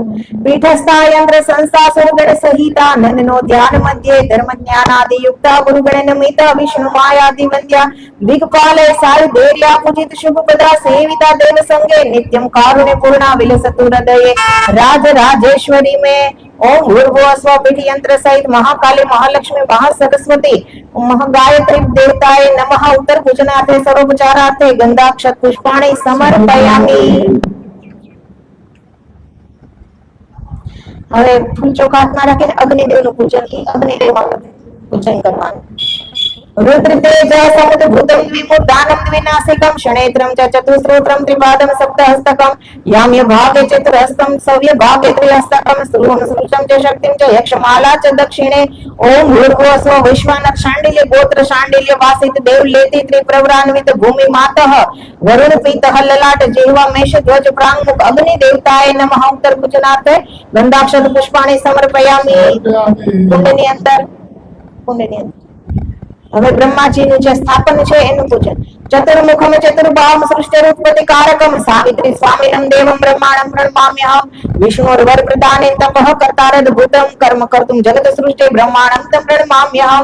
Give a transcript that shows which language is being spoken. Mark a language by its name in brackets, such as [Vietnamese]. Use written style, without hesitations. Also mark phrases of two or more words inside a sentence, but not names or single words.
[Sanskrit] પીઠસ્થા યંત્ર સંસ્થા સુરગણ સહિતા નંદનો ધ્યાન મધ્યે ધર્મ જ્ઞાન આદિ યુક્તા ગુરુગણ નમિતા વિષ્ણુ માયાદિ વંદ્યા દિગ્પાલે સાય ધૈર્યા પૂજિત શુભ પદા સેવિતા દેવ સંગે નિત્યમ કારુણ્ય પૂર્ણા વિલસતુ હૃદયે રાજ રાજેશ્વરી में ओम भूर्भुवः स्वः पीठ यंत्र सहित महाकाली महालक्ष्मी महासरस्वती महागायत्री देवताय नमः. उत्तर पूजनार्थे सर्वोपचारार्थे गंधाक्षर पुष्पाणि समर्पयामि. [Gujarati] હવે ફૂલ ચોખા હાથમાં રાખીને અગ્નિદેવનું પૂજન અગ્નિદેવ પૂજન કરવાનું. [Sanskrit] रुद्र तेज समुद्र भूतम द्विमुदानम द्विनासिकम शनेत्रम च चतुस्रोत्रम त्रिपादम सप्तहस्तकम याम्य भागे चतुरहस्तम सव्य भागे त्रिहस्तकम स्रुवं स्रुचम च शक्तिम च यक्षमाला च दक्षिणे ओम भूर्भुवः स्वः विश्वानर शांडिल्य गोत्र शांडिल्य वासित देव लेति त्रिप्रवरान्वित भूमि मातः वरुण पीतः ललाट जिह्वा मेष ध्वज प्रांगमुख अग्नि देवताय नमः. उत्तर पूजनार्थे गंधाक्षर पुष्पाणि समर्पयामि. [Gujarati] કુંડની અંતર હવે બ્રહ્માજીનું જે સ્થાપન છે એનું પૂજન. [Sanskrit] ચતુર્મુખમ ચતુર્બાહુમ સૃષ્ટિરુત્પત્તિ કારકમ સાવિત્રી સ્વામિનમ દેવમ બ્રહ્માણમ પ્रणमाम्यहम. વિષ્ણુર્વર પ્રદાને તપઃ કર્તારદ્ભુતમ કર્મ કર્તુમ જગત સૃષ્ટિ બ્રહ્માણમ તમ પ્रणमाम्यहम.